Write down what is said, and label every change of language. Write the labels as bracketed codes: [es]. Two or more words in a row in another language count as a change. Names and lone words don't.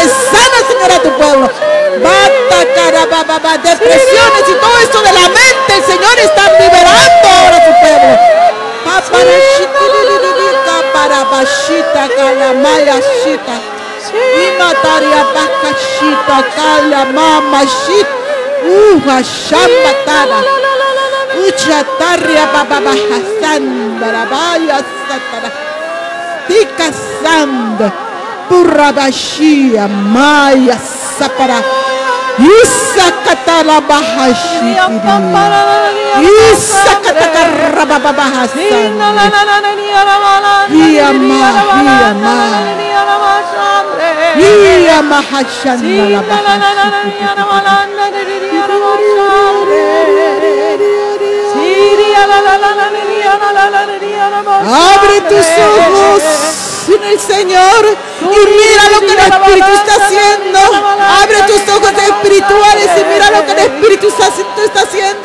[es] Sana, Señor, a tu pueblo. Depresiones y todo esto de la mente, el Señor está liberando ahora a tu pueblo. Uchataria baba hasandara vaya satara tika sand purabashia maya sapara isakatala bahashi isakatara baba bahasan iya mahashanala abre tus ojos en el Señor y mira lo que el Espíritu está haciendo. Abre tus ojos espirituales y mira lo que el Espíritu está haciendo.